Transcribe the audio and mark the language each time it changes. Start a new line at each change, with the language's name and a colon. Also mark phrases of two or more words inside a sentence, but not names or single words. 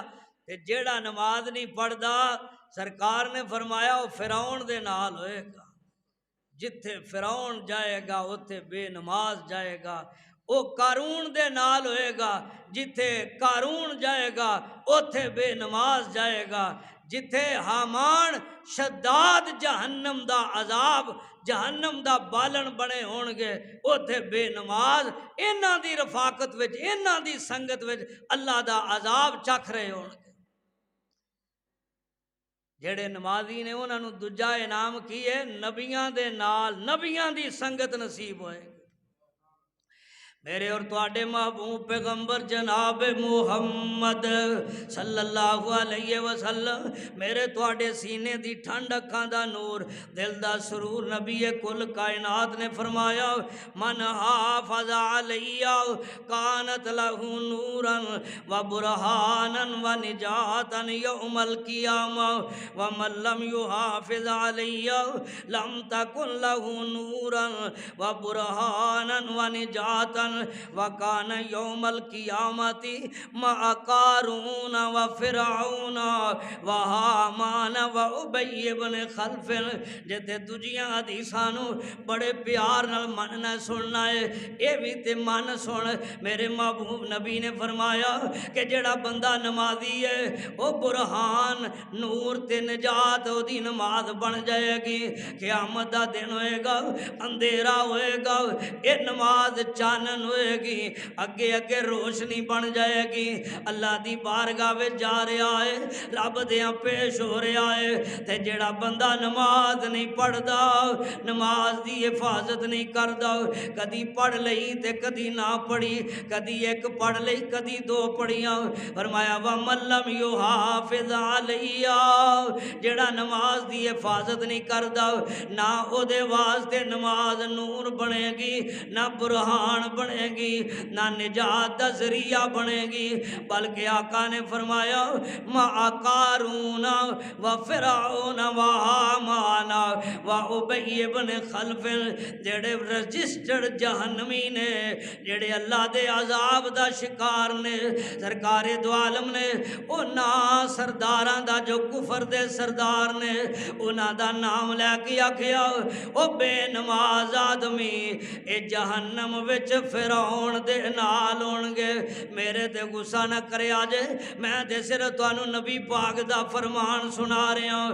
Punjabi: تے جیڑا نماز نہیں پڑھدا سرکار نے فرمایا وہ فرعون دے نال ہوئے گا۔ جتھے فرعون جائے گا اتھے بے نماز جائے گا۔ وہ قارون دے نال ہوئے گا، جتھے قارون جائے گا اتھے بے نماز جائے گا۔ جتھے حامان شداد جہنم دا عذاب جہنم دا بالن بنے ہون گے اتھے بے نماز انہاں دی رفاقت وچ انہاں دی سنگت وچ اللہ دا عذاب چکھ رہے ہون گے۔ جڑے نمازی نے انہاں نو دوجا انعام کی ہے نبیاں دے نال نبیاں دی سنگت نصیب ہوئے۔ میرے اور تواڈے محبوب پیغمبر جناب محمد
Arabic: صلی اللہ علیہ وسلم،
Punjabi: میرے تواڈے سینے دی ٹھنڈ اکھاں دا نور دل دا سرور، نبی کل کائنات نے فرمایا من
Arabic: حافظ علیہ کانت لہ نورا و برہانا و نجاتا یوم القیامہ ومن لم یحافظ علیہ لم تکن لہ نورا و برہانا و نجاتا وکان یوم القیامت مع قارون و فرعون و حامان و ابی بن خلف۔
Punjabi: جتے دجیاں حدیثاں نو بڑے پیار نال مننا سننا ہے، اے بھی تے من سن۔ میرے محبوب نبی نے فرمایا کہ جڑا بندہ نمازی ہے وہ برہان نور تے نجات او دی نماز بن جائے گی۔ قیامت دا دن ہوئے گا، اندھیرا ہوئے گا، اے نماز چانن ہوئے گی، اگے اگے روشنی بن جائے گی۔ اللہ دی بارگاہ وچ جا رہا ہے، رب دیاں پیش ہو رہا ہے، تے جڑا بندہ نماز نہیں پڑھدا نماز دی حفاظت نہیں کردا، کدی پڑھ لئی تے کدی نہ پڑھی، کدی ایک پڑھ لئی کدی دو پڑھیاں، فرمایا
Arabic: وَمَن لَّمْ يُحَافِظْ عَلَيْهَا،
Punjabi: جڑا نماز دی حفاظت نہیں کردا نہ او دے واسطے نماز نور بنے گی، نہ برہان بنے گی، نہ نجات دا ذریعہ بنے گی، بلکہ آقا نے فرمایا
Arabic: مع قارون و فرعون و حامان و ابی بن خلف،
Punjabi: جڑے رجسٹرڈ جہنمی نے، جڑے اللہ دے عذاب دا شکار نے، سرکار دو عالم نے انہاں سرداراں دا جو کفر دے سردار نے انہاں دا نام لے کے آکھیا او بے نماز آدمی اے جہنم وچ فرعون دے نال ہون گے۔ میرے تے غصہ نہ کرے آجے، میں تے صرف تانوں نبی پاک دا فرمان سنا رہا ہوں۔